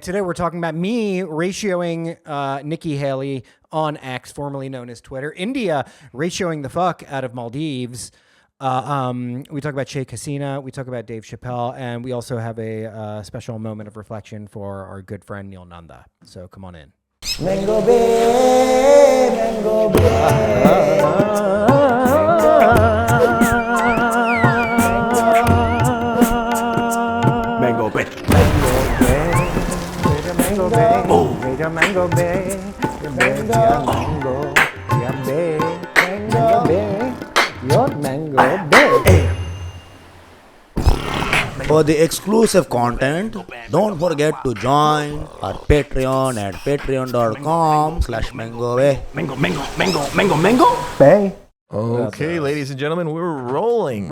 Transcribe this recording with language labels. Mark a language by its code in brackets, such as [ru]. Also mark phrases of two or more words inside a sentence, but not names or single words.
[en] Today we're talking about me ratioing Nikki Haley on X, formerly known as Twitter. India ratioing the fuck out of Maldives. We talk about Sheikh Hasina. We talk about Dave Chappelle. And we also have a special moment of reflection for our good friend Neel Nanda. So come on in. Mango Bay, Mango Bay. Mango Bay. Mango Bay, Mango Bay, Mango Bay, Mango Bay, your Mango Bay. For the exclusive content, don't forget to join our Patreon at patreon.com/MangoBay. Mango. Bay. Okay, ladies and gentlemen, we're rolling.